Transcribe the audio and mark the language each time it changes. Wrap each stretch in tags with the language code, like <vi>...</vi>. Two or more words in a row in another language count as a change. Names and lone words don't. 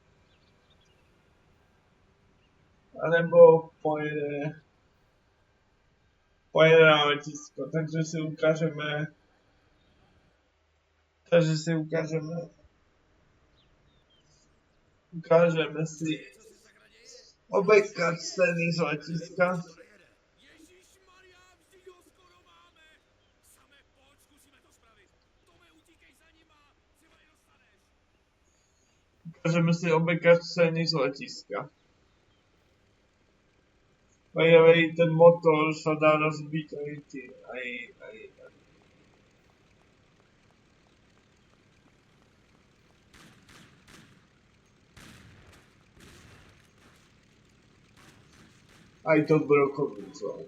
<sk>Alebo pojede na letisko. Takže si ukážeme si obe cutscény z letiska.</sk> <cs>Ježišmarja, vždyť ho skoro máme! Samé pojď, zkusíme to spravit. Tome, utíkej za nima, třeba je dostaneš.</cs> <sk>Ukážeme si obe cutscény z letiska.</sk> <en>By the way,</en> <sk>ten motor sa dá rozbiť aj. Aj to brokovnicou.</sk>